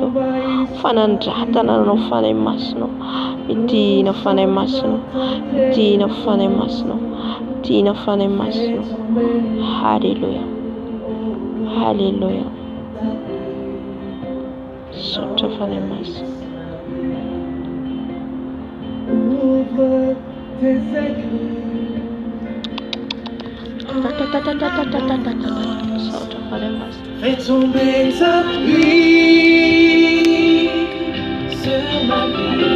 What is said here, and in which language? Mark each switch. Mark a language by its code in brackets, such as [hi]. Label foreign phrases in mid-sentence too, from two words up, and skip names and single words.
[mg] Fanandratana anao fanahy masina. Midina fanahy masina. Midina fanahy masina. Midina fanahy masina. Haleluya. Haleluya. Sotra fanahy masina. [fr] Ouvre tes écrits. Fais tomber ta pluie sur ma vie.